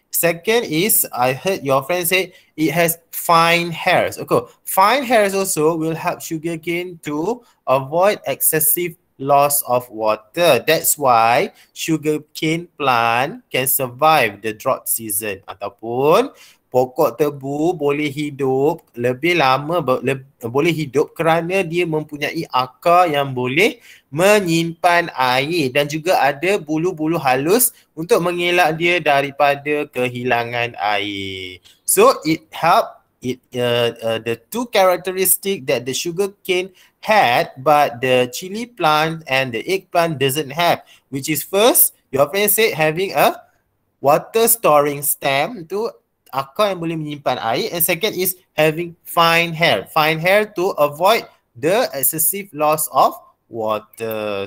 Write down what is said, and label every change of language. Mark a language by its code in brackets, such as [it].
[en] Second is, I heard your friend say it has fine hairs. Okay, fine hairs also will help sugarcane to avoid excessive loss of water. That's why sugarcane plant can survive the drought season. [ms] Ataupun pokok tebu boleh hidup lebih lama, boleh hidup kerana dia mempunyai akar yang boleh menyimpan air dan juga ada bulu-bulu halus untuk mengelak dia daripada kehilangan air. [en] So it help the two characteristic that the sugarcane had but the chili plant and the eggplant doesn't have, which is first, your friend said having a water storing stem [ms] tu akar yang boleh menyimpan air, [en] and second is having fine hair to avoid the excessive loss of water.